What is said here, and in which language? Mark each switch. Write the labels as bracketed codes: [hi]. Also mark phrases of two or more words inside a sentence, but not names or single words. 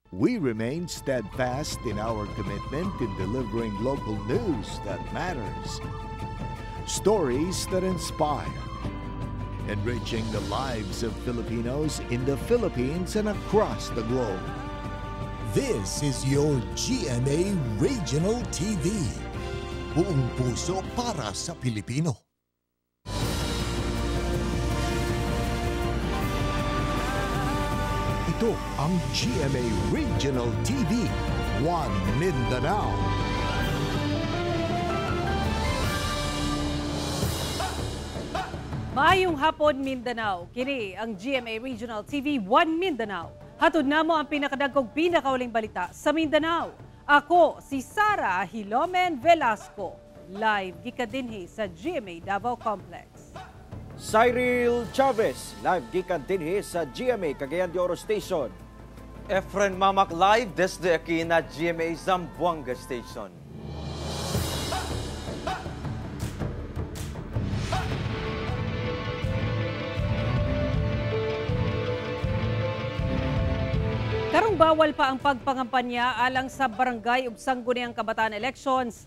[en] We remain steadfast in our commitment in delivering local news that matters, stories that inspire, enriching the lives of Filipinos in the Philippines and across the globe. This is your GMA Regional TV. [tl] Buong puso para sa Pilipino. Ito ang GMA Regional TV, One Mindanao. [ceb] Maayong hapon, Mindanao. Kini ang GMA Regional TV, One Mindanao. Hatod namo ang pinakadagkog pinakauling balita sa Mindanao. Ako si Sara Hilomen Velasco. Live gikadinhi sa GMA Davao Complex. Cyril Chavez, live gikan dinhi sa GMA Cagayan de Oro Station. [cbk] Efren Mamak live desde aquí na GMA Zamboanga Station. [ceb] Karong bawal pa ang pagpangampanya alang sa barangay ug sangguniang kabataan elections.